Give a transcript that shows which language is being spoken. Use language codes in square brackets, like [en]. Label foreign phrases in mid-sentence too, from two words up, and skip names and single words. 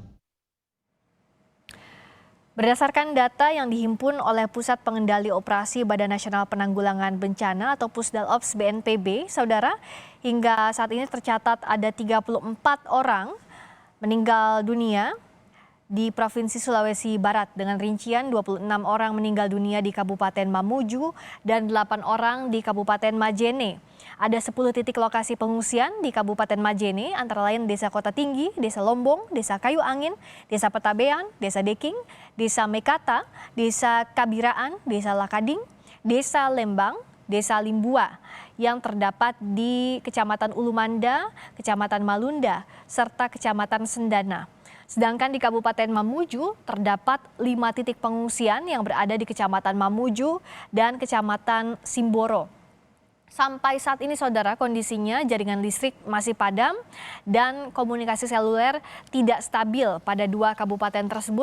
[id] Berdasarkan data yang dihimpun oleh Pusat Pengendali Operasi Badan Nasional Penanggulangan Bencana atau Pusdalops BNPB, saudara, hingga saat ini tercatat ada 34 orang meninggal dunia di Provinsi Sulawesi Barat, dengan rincian 26 orang meninggal dunia di Kabupaten Mamuju dan 8 orang di Kabupaten Majene. Ada 10 titik lokasi pengungsian di Kabupaten Majene, antara lain Desa Kota Tinggi, Desa Lombong, Desa Kayu Angin, Desa Petabean, Desa Deking, Desa Mekata, Desa Kabiraan, Desa Lakading, Desa Lembang, Desa Limbua yang terdapat di Kecamatan Ulumanda, Kecamatan Malunda, serta Kecamatan Sendana. Sedangkan di Kabupaten Mamuju terdapat 5 titik pengungsian yang berada di Kecamatan Mamuju dan Kecamatan Simboro. Sampai saat ini saudara, kondisinya jaringan listrik masih padam dan komunikasi seluler tidak stabil pada 2 kabupaten tersebut.